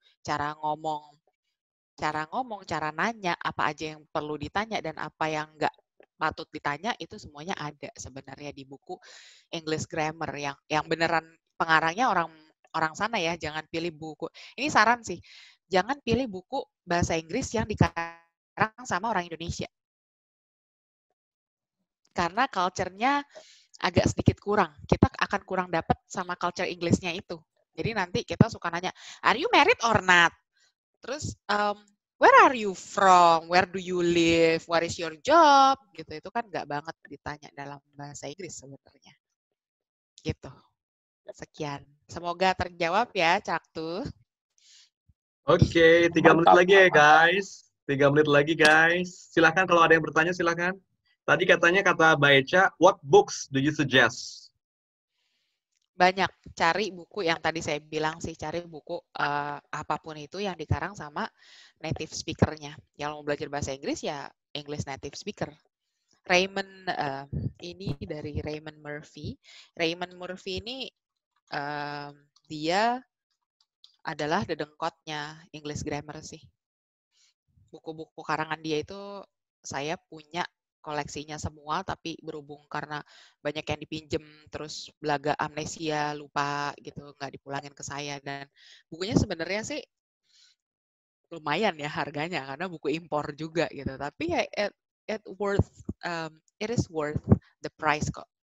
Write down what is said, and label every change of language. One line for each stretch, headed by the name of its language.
Indonesian: Cara ngomong, cara nanya, apa aja yang perlu ditanya dan apa yang nggak patut ditanya, itu semuanya ada sebenarnya di buku English Grammar yang beneran pengarangnya orang sana ya. Jangan pilih buku, ini saran sih, jangan pilih buku bahasa Inggris yang dikarang sama orang Indonesia, karena culture-nya agak sedikit kurang. Kita akan kurang dapat sama culture English-nya itu. Jadi nanti kita suka nanya,
English: are you married or not?
Indonesian: Terus,
English: where are you from? Where do you live? What is your job?
Indonesian: Gitu, itu kan nggak banget ditanya dalam bahasa Inggris sebenarnya. Gitu. Sekian. Semoga terjawab ya, Caktu. Oke, 3 menit lagi ya, guys. 3 menit lagi, guys. Silahkan kalau ada yang bertanya, silahkan. Tadi katanya kata
English: Mbak Echa, what books do you suggest?
Indonesian: Banyak, cari buku yang tadi saya bilang sih, cari buku apapun itu yang dikarang sama native speaker-nya. Yang mau belajar bahasa Inggris ya English native speaker. Raymond, ini dari Raymond Murphy. Raymond Murphy ini dia adalah dedengkotnya English grammar sih. Buku-buku karangan dia itu saya punya koleksinya semua, tapi berhubung karena banyak yang dipinjem, terus belaga amnesia, lupa gitu, nggak dipulangin ke saya. Dan bukunya sebenarnya sih lumayan ya harganya, karena buku impor juga gitu. Tapi ya
English: it is worth the price
Indonesian: kok.